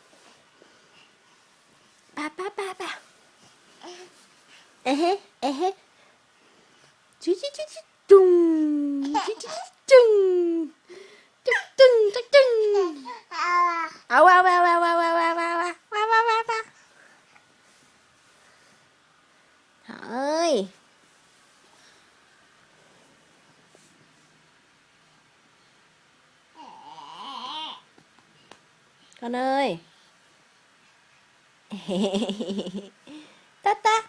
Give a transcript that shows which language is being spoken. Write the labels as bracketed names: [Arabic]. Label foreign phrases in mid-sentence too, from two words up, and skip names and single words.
[Vietnamese] Ba ba ba ba. Ê hê. Chú chú chú chú. Tung. Chú chú tung. Tung tung tung. Ao ao ao ao ao ao ao ao ao ao. Thỏ ơi. Con ơi. Ta.